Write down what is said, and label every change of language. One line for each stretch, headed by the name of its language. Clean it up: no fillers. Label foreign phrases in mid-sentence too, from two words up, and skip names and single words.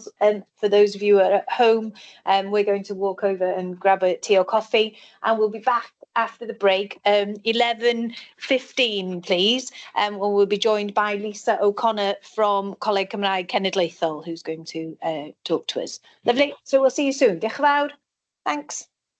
English: And for those of you who are at home, we're going to walk over and grab a tea or coffee, and we'll be back after the break, 11:15, please. And we'll be joined by Lisa O'Connor from Coleg Cymraeg Cenedlaethol, who's going to talk to us. Lovely. So we'll see you soon.
Welsh: Diolch yn fawr.
English: Thanks.